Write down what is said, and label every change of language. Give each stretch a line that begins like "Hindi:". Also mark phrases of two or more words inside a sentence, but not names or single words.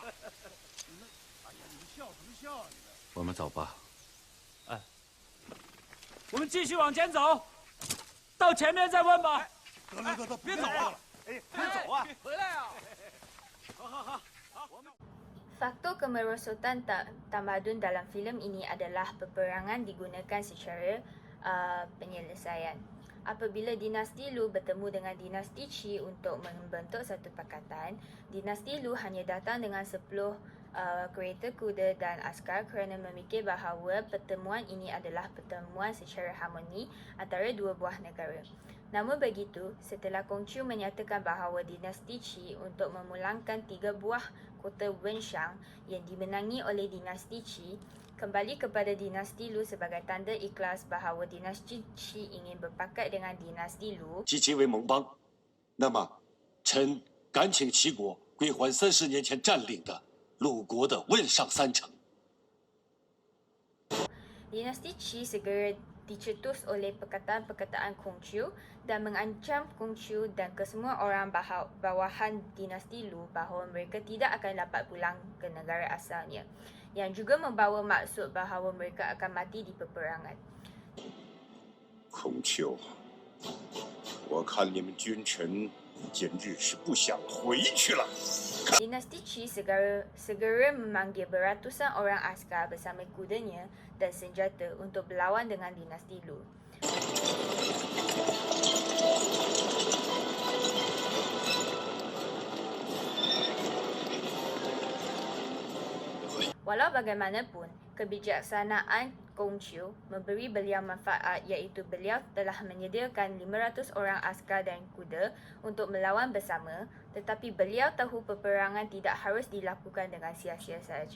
Chinese: 哎呀，你们笑什么笑啊？你们。我们走吧。哎，我们继续往前走，到前面再问吧。得，别走啊！哎，别走啊！回来啊！好，我们。
Malay: Faktor kemerosotan tamadun dalam filem ini adalah peperangan digunakan secara penyelesaian. Apabila dinasti Lu bertemu dengan dinasti Qi untuk membentuk satu pakatan, dinasti Lu hanya datang dengan 10 kereta kuda dan askar kerana memikir bahawa pertemuan ini adalah pertemuan secara harmoni antara dua buah negara. Namun begitu, setelah Konghucu menyatakan bahawa dinasti Qi untuk memulangkan 3 buah kota Wenshang yang dimenangi oleh dinasti Qi, kembali kepada dinasti Lu sebagai tanda ikhlas bahawa dinasti Qi ingin berpakat dengan dinasti Lu.
Chinese: 及其为盟邦，那么，臣敢请齐国归还30年前占领的鲁国的汶上3城。
Malay: Dinasti Qi segera dicetus oleh perkataan-perkataan Konghucu dan mengancam Konghucu dan kesemua orang bawahan dinasti Lu bahawa mereka tidak akan dapat pulang ke negara asalnya, yang juga membawa maksud bahawa mereka akan mati di peperangan.
Chinese: 孔丘，我看你们君臣简直是不想回去了。
Malay: Dinasti Qi segera memanggil beratusan orang askar bersama kudanya dan senjata untuk berlawan dengan dinasti Lu. Walau bagaimanapun, kebijaksanaan Konghucu memberi beliau manfaat iaitu beliau telah menyediakan 500 orang askar dan kuda untuk melawan bersama, tetapi beliau tahu peperangan tidak harus dilakukan dengan sia-sia sahaja.